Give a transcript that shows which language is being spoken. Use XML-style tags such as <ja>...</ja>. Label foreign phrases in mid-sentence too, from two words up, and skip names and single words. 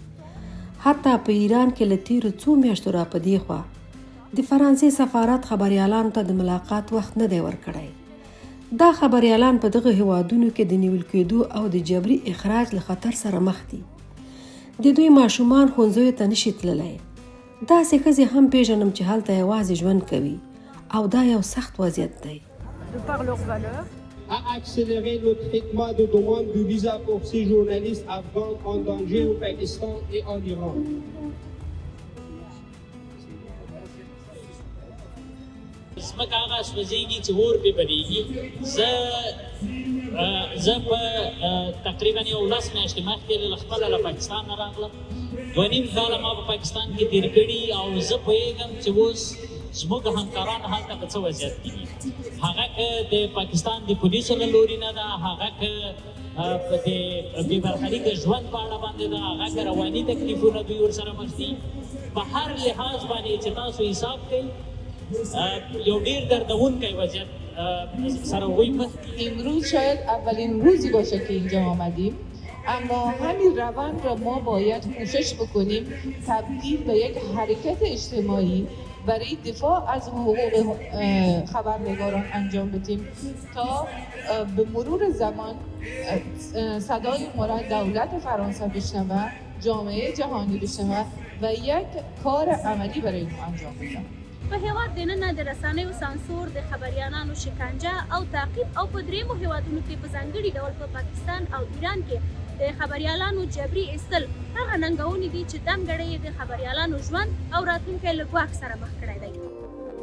<ps>حتی په ایران کې له تیرو څو میاشتو را په دې خوا د فرانسې سفارت خبریالانو ته د ملاقات وخت نه دی ورکړی. دا خبریالان په دغه هېوادونو کې د نیول کېدو او د جبري اخراج له خطر سره مخ دي. د دوی ماشومان ښوونځیو ته نشي تللی. داسې ښځې هم پیژنم چې هلته یوازې ژوند کوي او دا یو سخت وضعیت دی.</ps> <fr>à accélérer le traitement de demande de visa pour ces journalistes afghans en danger au Pakistan et en Iran.</fr> <ps>زمکه هغه سوځېږي چې اور پرې بلېږي. زه په تقریبا 11 میاشتې مخکې له خپله له پاکستان نه راغلم. 2.5 کاله ما په پاکستان کې تېر کړي او زه پوهېږم چې اوس زموږ همکاران هلته په څه وضعیت کې دي. هغه که د پاکستان د پولیسو له لوري نه ده، هغه که د بې برخلیکه ژوند په اړه باندې ده، هغه که رواني تکلیفونه دوی ورسره مخ دي. په هر لحاظ باندې چې تاسو حساب کوئ یو ډېر دردونکی وضعیت سره هغوی مخ دي.</ps> <fa>امروز شاید اولین روزی باشه که اینجا آمدیم، اما همین روند را ما باید کوشش بکنیم تبدیل به یک حرکت اجتماعی برای دفاع از حقوق خبرنگاران انجام بدیم تا به مرور زمان صدای ما را دولت فرانسه بشنوه، جامعه جهانی بشنوه و یک کار عملی برای ما انجام بدیم.</fa> <ps>په هېواد دننه د رسنیو سانسور، د خبریالانو شکنجه او تعقیب او په دریمو هېوادونو کې په ځانګړي ډول په پاکستان او ایران کې د خبریالانو جبري ایستل هغه ننګونې دي چې دمګړۍ د خبریالانو ژوند او راتلونکی له ګواښ سره مخ کړی دی.</ps>